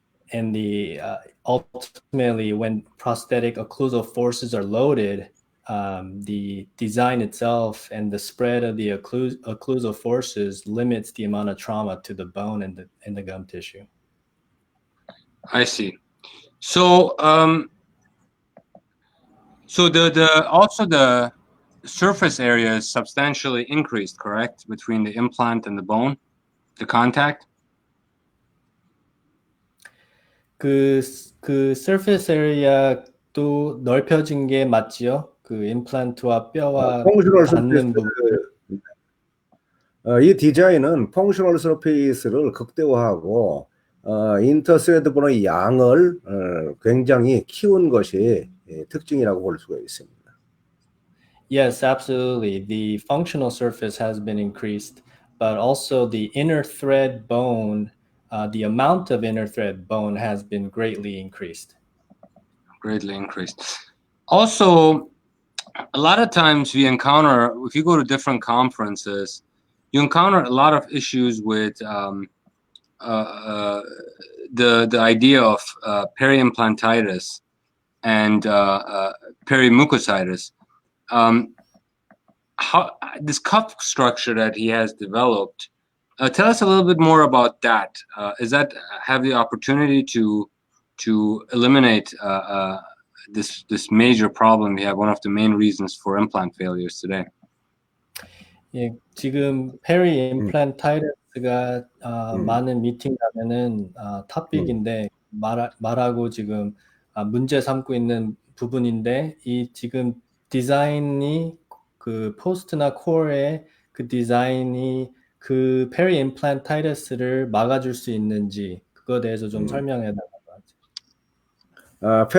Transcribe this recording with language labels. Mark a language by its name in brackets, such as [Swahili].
[English] And the ultimately, when prosthetic occlusal forces are loaded, the design itself and the spread of the occlusal forces limits the amount of trauma to the bone and the gum tissue. I see. So so also the surface area is substantially increased, correct, between the implant and the bone, the contact? [Korean] 그 surface area도 넓혀진 게 맞지요? 그 임플란트와 뼈와 닿는 부분. 이 디자인은 펑셔널 서페이스를 극대화하고 인터스레드 번호의 양을 굉장히 키운 것이 특징이라고 볼 수가 있습니다. [English] Yes, absolutely. The functional surface has been increased, but also the inner thread bone, the amount of inner thread bone has been greatly increased. Greatly increased. Also, a lot of times we encounter, if you go to different conferences, you encounter a lot of issues with the idea of periimplantitis and perimucositis. How this cuff structure that he has developed, tell us a little bit more about that. Is that have the opportunity to eliminate this major problem we have, one of the main reasons for implant failures today? [Korean] 예, 지금 페리 임플란타이러스가 많은 미팅 가면은 탑픽인데 말하고 지금 문제 삼고 있는 부분인데 이 지금 디자인이 그 포스트나 코어의 그 디자인이 그 페리 임플란타이러스를 막아줄 수 있는지 그거에 대해서 좀 설명해 달라고 하죠.